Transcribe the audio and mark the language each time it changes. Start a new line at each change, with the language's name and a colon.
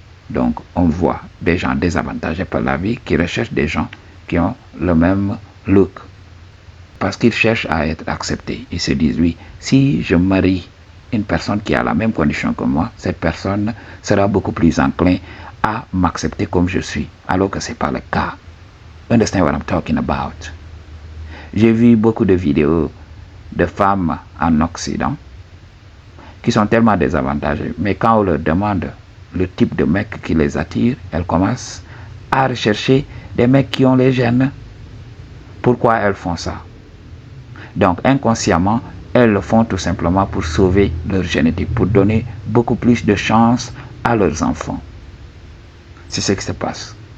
French: Donc on voit des gens désavantagés par la vie qui recherchent des gens qui ont le même look. Parce qu'ils cherchent à être acceptés. Ils se disent, oui, si je marie une personne qui a la même condition que moi, cette personne sera beaucoup plus enclin à m'accepter comme je suis, alors que ce n'est pas le cas.
English: Understand what I'm talking about?
French: J'ai vu beaucoup de vidéos de femmes en Occident qui sont tellement désavantagées, mais quand on leur demande le type de mec qui les attire, elles commencent à rechercher des mecs qui ont les gènes. Pourquoi elles font ça? Donc inconsciemment, elles le font tout simplement pour sauver leur génétique, pour donner beaucoup plus de chance à leurs enfants. C'est ce qui se passe.